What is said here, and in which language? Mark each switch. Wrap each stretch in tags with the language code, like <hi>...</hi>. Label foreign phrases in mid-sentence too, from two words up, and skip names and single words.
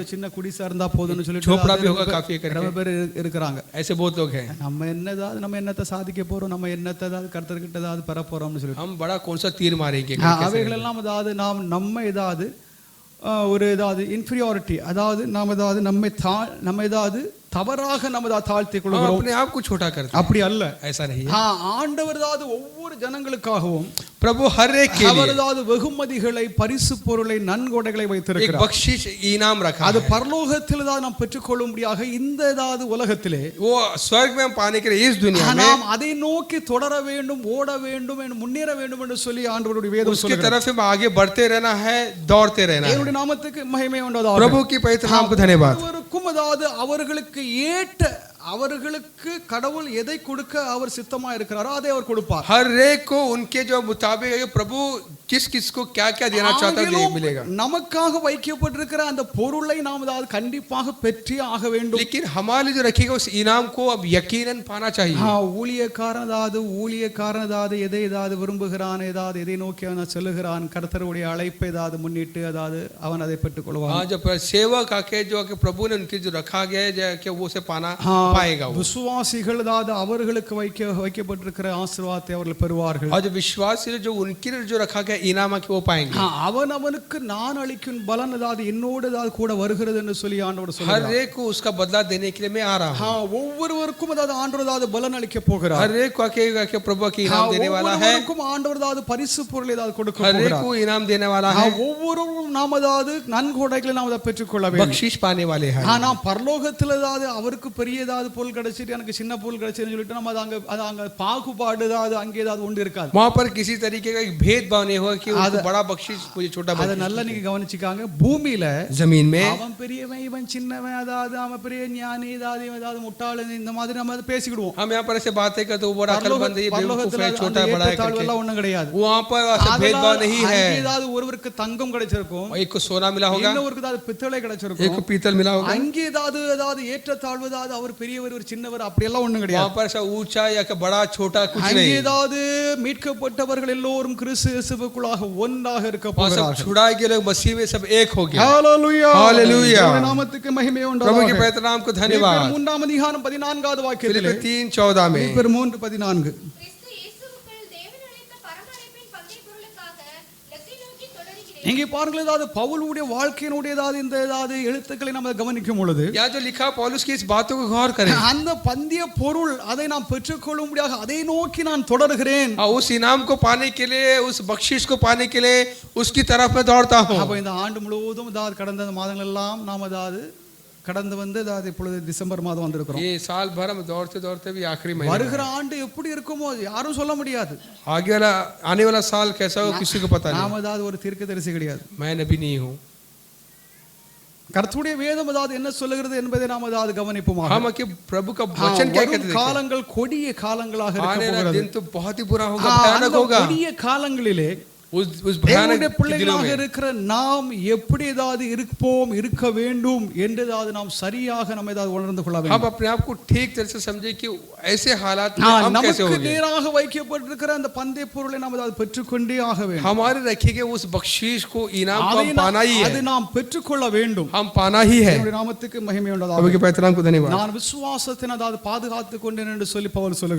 <ta>ஒரு சின்ன குடிசை இருந்தா போதும்னு சொல்லிட்டு</ta> <hi>झोपड़ा भी होगा काफी है</hi> <ta>நிறைய</ta> <hi>करके</hi> <ta>பேர் இருக்கிறாங்க.</ta> <hi>ऐसे बहुत लोग हैं।</hi> <ta>நம்ம என்னத்தை சாதிக்க போறோம், நம்ம என்னத்தை ஏதாவது கர்த்தர்கிட்ட ஏதாவது பெற போறோம்னு சொல்லிட்டு</ta> <hi>हम बड़ा कौन सा तीर मारेंगे,</hi> <ta>அவைகள் எல்லாம் ஏதாவது நம்ம ஏதாவது ஒரு ஏதாவது இன்ஃபீரியாரிட்டி, அதாவது நாம் ஏதாவது நம்ம ஏதாவது தவறாக நம்ம ஏதாவது தாழ்த்திக்</ta> <hi>हम</hi> <ta>கொள்கிறோம்.</ta> <hi>अपने आप को छोटा करते हैं,</hi> <ta>அப்படி அல்ல.</ta> <hi>ऐसा नहीं है।</hi> <ta>ஆண்டவர் ஏதாவது ஒவ்வொரு ஜனங்களுக்காகவும்</ta> <hi>प्रभु हर एक के</hi> <ta>அவர்</ta> <hi>लिए</hi> <ta>ஏதாவது வெகுமதிகளை, பரிசு பொருளை, நன்கொடைகளை</ta> <hi>एक</hi> <ta>வைத்திருக்கிறார்.</ta> <hi>बख्शिश इनाम रखा</hi> <ta>அது</ta> <hi>है।</hi> <ta>பரலோகத்தில் தான் நாம் பெற்றுக்கொள்ளும்படியாக இந்த ஏதாவது உலகத்திலே</ta> <hi>वो स्वर्ग में हम पाने के लिए इस दुनिया में</hi> <ta>நாம் அதை நோக்கி தொடர வேண்டும், ஓட வேண்டும், முன்னேற வேண்டும் என்று சொல்லி ஆண்டவருடைய வேதம்</ta> <hi>उसकी</hi> <ta>சொல்கிறது.</ta> <hi>तरफ हम आगे बढ़ते रहना है, दौड़ते रहना है।</hi> <ta>தேவனுடைய நாமத்துக்கு மகிமை உண்டாதாக.</ta> <hi>प्रभु की पवित्र नाम को धन्यवाद।</hi> <ta>ஒவ்வொருவருக்கும் அதாவது அவர்களுக்கு ஏற்ற, அவர்களுக்கு கடவுள் எதை கொடுக்க அவர் சித்தமா இருக்கிறாரோ அதை அவர் கொடுப்பார்.</ta> <hi>हर एक को उनके जो मुताबिक है, प्रभु किस किस को क्या क्या देना चाहता है वो मिलेगा।</hi> <ta>நமக்காக வைக்கப்பட்டிருக்கிற அந்த பொருளை நாம் அதாவது கண்டிப்பாக பெற்றே ஆக வேண்டும்.</ta> <hi>लेकिन हमारे लिए जो रखेगा उस इनाम को अब यकीनन पाना चाहिए।</hi> <ta>ஊழியக்காரன் அதாவது எதை ஏதாவது விரும்புகிறான், ஏதாவது எதை நோக்கி அவன் செல்லுகிறான், கர்த்தருடைய அழைப்பை ஏதாவது முன்னிட்டு அதாவது அவன் அதை பெற்றுக் கொள்வான்.</ta> <hi>जब सेवक आके जो कि प्रभु ने उनके जो रखा गया है कि वो उसे पाना पाएगा। वो</hi> <ta>விசுவாசிகள் அதாவது அவர்களுக்கு வைக்கப்பட்டிருக்கிற ஆசீர்வாதத்தை அவர்கள் பெறுவார்கள்.</ta> <hi>और जो विश्वासी जो उनके लिए जो रखा गया इनाम है कि वो पाएंगे।</hi> <ta>அவனுக்கு நான் அளிக்கும் பலன் அதாவது என்னோடு அதாவது கூட வருகிறது என்று சொல்லி ஆண்டவர்</ta> <hi>हर</hi> <ta>சொல்றார்.</ta> <hi>एक को उसका बदला देने के लिए मैं आ रहा हूँ।</hi> <ta>ஒவ்வொருவருக்கும் அதாவது ஆண்டவர் அதாவது பலன் அளிக்க போகிறார்.</ta> <hi>हर एक को आके प्रभु की इनाम देने वाला है।</hi> <ta>ஒவ்வொருவருக்கும் ஆண்டவர் அதாவது பரிசு பொருளை அதாவது கொடுக்க</ta> <hi>हर एक</hi> <ta>போகிறார்.</ta> <hi>को इनाम देने वाला है।</hi> <ta>ஒவ்வொருவரும் நாம் அதாவது நன்கொடைகளை நாம் அதை பெற்றுக்கொள்ள வேண்டும்.</ta> <hi>बख्शिश पाने वाले हैं।</hi> <ta>ஆனா பரலோகத்தில் அதாவது அவருக்கு பெரியதா ஏதாவது பொருள் கிடைச்சிட்டு எனக்கு சின்ன பொருள் கிடைச்சதுன்னு சொல்லிட்டு நம்ம அது அங்க பாகுபாடு ஏதாவது அங்கே ஏதாவது ஒன்று இருக்காது.</ta> <hi>वहां पर किसी तरीके का एक भेदभाव नहीं होगा कि उसको बड़ा बख्शीश मुझे छोटा</hi> <ta>அதை</ta> <hi>बख्शीश</hi> <ta>நல்லா நீங்க கவனிச்சுக்காங்க. பூமியில</ta> <hi>जमीन में</hi> <ta>அவன் பெரியவன் இவன் சின்னவன் அதாவது அவன் பெரிய ஞானி ஏதாவது முட்டாள் இந்த மாதிரி நம்ம அதை பேசிக்கிடுவோம்.</ta> <hi>हम यहाँ पर ऐसे बातें करते वो बड़ा अकलमंद है, ये बेवकूफ है, छोटा बड़ा है करके,</hi> <ta>எல்லாம் ஒண்ணும் கிடையாது.</ta> <hi>वहाँ पर ऐसा भेदभाव नहीं है.</hi> <ta>ஏதாவது ஒருவருக்கு தங்கம் கிடைச்சிருக்கும்,</ta> <hi>एक को सोना मिला होगा,</hi> <ta>இன்னொருக்கு ஏதாவது பித்தளை கிடைச்சிருக்கும்,</ta> <hi>एक को पीतल मिला होगा.</hi> <ta>அங்கே ஏதாவது ஏற்றத்தாழ்வு ஏதாவது அவர் பெரியவர் ஒரு சின்னவர் அப்படி எல்லாம் ஒண்ணும் கிடையாது.</ta> <hi>वहाँ पर ऐसा ऊंचा या बड़ा छोटा कुछ</hi> <ta>அங்கே</ta> <hi>नहीं.</hi> <ta>ஏதாவது மீட்கப்பட்டவர்கள் எல்லோரும் கிறிஸ்து இயேசுவுக்குள்ளாக ஒன்றாக இருக்க</ta> <hi>वहाँ सब</hi> <ta>போகிறார்கள்.</ta> <hi>छुड़ाए गए लोग मसीह में सब एक हो गए.</hi> <ta>ஹalleluya</ta> <hi>Hallelujah.</hi> <ta>தேவனுடைய நாமத்துக்கு மகிமை</ta> <hi>प्रभु</hi> <ta>உண்டாவதாக.</ta> <hi>के पवित्र नाम को धन्यवाद.</hi> <ta>3ஆம் அதிகாரம் 14வது வாக்கியத்திலே</ta> <hi>फिलिप्पियर 3:14 में</hi> <ta>பிலிப்பியர் 3:14 கிறிஸ்து இயேசுவுக்குள் தேவன் அளித்த பரம அழைப்பின் பந்தய பொருளுக்காக லக்கை நோக்கி தொடர்கிறேன். இங்கே பாருங்கள், ஏதாவது பவுலுடைய வாழ்க்கையினுடைய ஏதாவது எழுத்துக்களை நம்ம கவனிக்கும் பொழுது</ta> <hi>यहाँ जो लिखा पौलुस की इस बातों को गौर करें.</hi> <ta>அந்த பந்தய பொருள் அதை நாம் பெற்றுக்கொள்ளும்படியாக அதை நோக்கி நான் தொடர்கிறேன்.</ta> <hi>उस इनाम को पाने के लिए, उस बख्शिश को पाने के लिए उसकी तरफ मैं दौड़ता हूँ.</hi> <ta>அப்ப இந்த ஆண்டு முழுவதும் கடந்த மாதங்கள் எல்லாம் நாம் கடந்து வந்து இப்பொழுது டிசம்பர் மாதம் வந்திருக்கிறோம்.</ta> <hi>ये साल भर हम दौड़ते दौड़ते भी आखिरी महीना</hi> <ta>வருகிற ஆண்டு எப்படி இருக்குமோ யாரும் சொல்ல முடியாது.</ta> <hi>आगे वाला आने वाला साल कैसा हो किसी को पता नहीं.</hi> <ta>நாம ஒரு தீர்க்கதரிசி கிடையாது.</ta> <hi>मैं नबी नहीं हूँ.</hi> <ta>கர்த்தருடைய வேதம் என்ன சொல்லுகிறது என்பதை நாம் கவனிப்போமாக.</ta> <hi>हम कि प्रभु का वचन क्या कहते हैं.</hi> <ta>காலங்கள் கொடிய காலங்களாக இருக்க</ta> <hi>आने वाला</hi> <ta>போகிறது.</ta> <hi>दिन तो बहुत ही बुरा होगा, भयानक होगा.</hi> <ta>கொடிய காலங்களிலே</ta> <hi>उस भयानक</hi> <ta>தேவனுடைய</ta> <hi>दिनों</hi> <ta>பிள்ளைகளாக</ta> <hi>में</hi> <ta>இருக்கிற நாம் எப்படி இருப்போம் இருக்க வேண்டும் என்று நாம் சரியாக நம்ம உணர்ந்து கொள்ள</ta> <hi>हम</hi> <ta>வேண்டும்.</ta> <hi>अपने आप को ठीक तरह से समझे कि ऐसे हालात में हम कैसे</hi> <ta>நமக்கு</ta> <hi>होंगे.</hi> <ta>நேராக வைக்கப்பட்டிருக்கிற அந்த பந்தய பொருளை நாம் பெற்றுக்கொண்டே ஆக வேண்டும்.</ta> <hi>हमारे रखे गए उस बख्शीश को इनाम को हम पाना ही</hi> <ta>அது</ta> <hi>है.</hi> <ta>நாம் பெற்றுக்கொள்ள வேண்டும்.</ta> <hi>हम पाना ही है.</hi> <ta>தேவனுடைய நாமத்துக்கு மகிமை</ta> <hi>प्रभु</hi> <ta>உண்டாவதாக.</ta> <hi>के पवित्र नाम को धन्यवाद.</hi> <ta>நான் விசுவாசத்தை பாதுகாத்துக் கொண்டேன் என்று சொல்லி பவுல் சொல்லுகிறார்.</ta>